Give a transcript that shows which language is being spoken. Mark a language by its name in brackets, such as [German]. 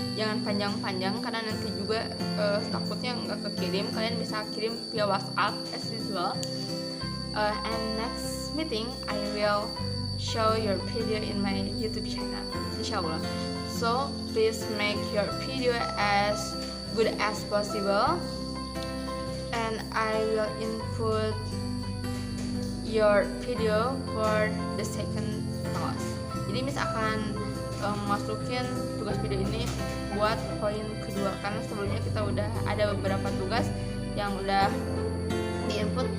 [Indonesian] Jangan panjang-panjang karena nanti juga takutnya nggak kekirim. Kalian bisa kirim via WhatsApp [English] as usual. And next meeting I will show your video in my YouTube channel, inshallah. So please make your video as good as possible, and I will input your video for the second task. [Indonesian] Jadi Miss akan masukin tugas video ini buat poin kedua, karena sebelumnya kita udah ada beberapa tugas yang udah di-input.